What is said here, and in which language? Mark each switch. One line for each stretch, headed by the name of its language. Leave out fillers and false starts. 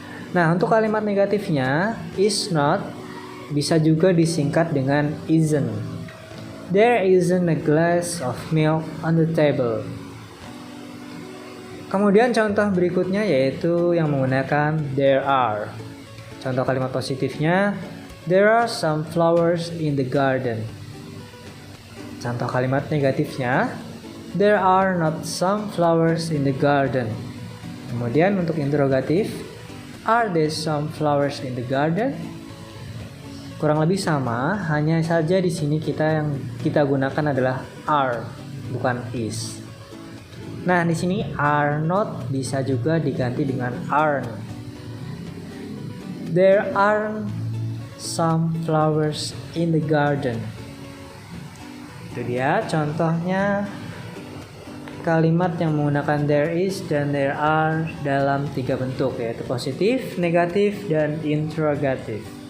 Indonesian: Nah, untuk kalimat negatifnya, is not bisa juga disingkat dengan isn't.
English: There isn't a glass of milk on the table.
Indonesian: Kemudian contoh berikutnya yaitu yang menggunakan there are. Contoh kalimat positifnya,
English: there are some flowers in the garden.
Indonesian: Contoh kalimat negatifnya,
English: there are not some flowers in the garden.
Indonesian: Kemudian untuk interrogatif,
English: are there some flowers in the garden?
Indonesian: Kurang lebih sama, hanya saja di sini yang kita gunakan adalah are, bukan is. Nah, di sini are not bisa juga diganti dengan aren't.
English: There are some flowers in the garden.
Indonesian: Itu dia contohnya kalimat yang menggunakan there is dan there are dalam 3 bentuk, yaitu positif, negatif, dan interrogative.